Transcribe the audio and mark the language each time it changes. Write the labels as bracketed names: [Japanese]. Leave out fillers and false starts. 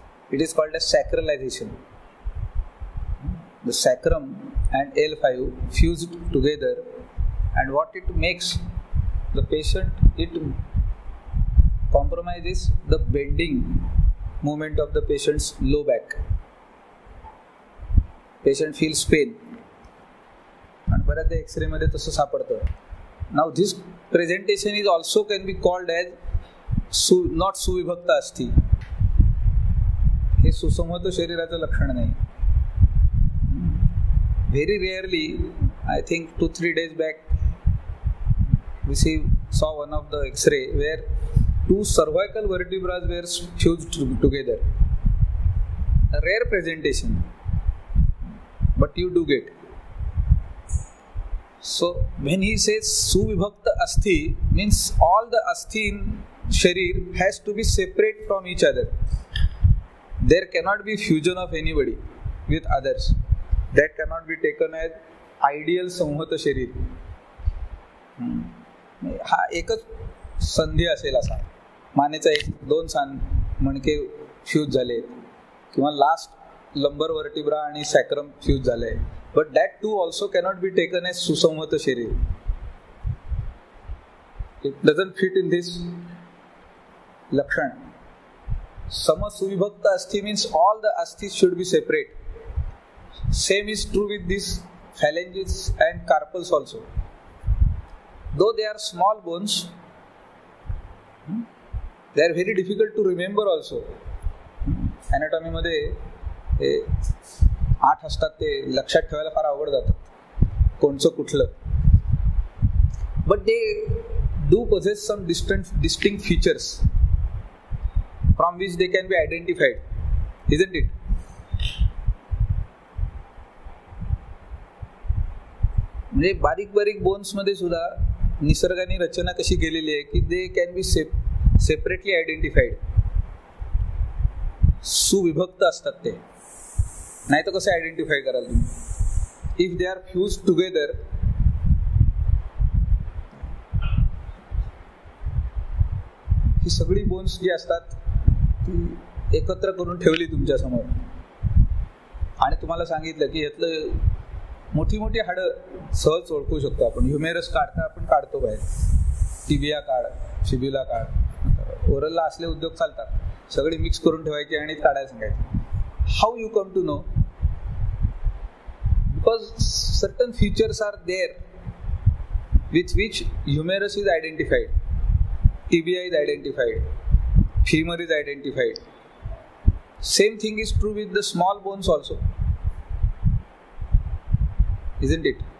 [English] It is called as sacralization. The sacrum and L5 fused together, and what it makes the patient, it compromises the bending movement of the patient's low back. Patient feels pain, and [Marathi] बऱ्याचदा X-ray मध्ये तसं सापडतं. [English] Now this presentation is also can be called as not सुविभक्त अस्थि. [Marathi] हे सुसंहत शरीराचं लक्षण नाही. [English] Very rarely, I think 2-3 days back, we saw one of the X-ray where 2 cervical vertebrae were fused together. A rare presentation, but you do get. So when he says suvibhakta asthi, means all the asthi in sharir has to be separate from each other. There cannot be fusion of anybody with others. That cannot be taken as ideal संहत शरीर. [Marathi] हा एकच संधी असेल असा, मानेचा 1-2 मणके fuse झाले, किंवा last लंबर vertebra आणि सॅक्रम फ्यूज झाले. [English] But that too also cannot be taken as सुसंहत शरीर. It doesn't fit in this लक्षण. समसुविभक्त अस्थि means all the asthis should be separate. Same is true with these phalanges and carpals also. Though they are small bones, they are very difficult to remember also. [Marathi] Anatomy मध्ये 8 असतात, ते लक्षात ठेवायला फार अवघड जातं कोणचं कुठलं. [English] But they do possess some distinct features from which they can be identified, isn't it? [Marathi] म्हणजे बारीक बारीक बोन्स मध्ये सुद्धा निसर्गाने रचना कशी केलेली आहे की [English] They can be separately identified. [Marathi] सुविभक्त असतात ते, नाही तर कसं आयडेंटिफाय कराल तुम्ही? [English] if they are fuse together, [Marathi] ही सगळी बोन्स जी असतात ती एकत्र करून ठेवली तुमच्या समोर आणि तुम्हाला सांगितलं की यातलं मोठी मोठी हाडं सहज ओळखू शकतो आपण. ह्युमेरस काढता आपण काढतो बाहेर, टिबिया काढ, फिब्युला काढ, ओरलला असले उद्योग चालतात, सगळी मिक्स करून ठेवायची आणि काढायला सांगायचं. [English] How you come to know? because certain features are there with which humerus is identified, tibia is identified, femur is identified. Same thing is true with the small bones also, isn't it?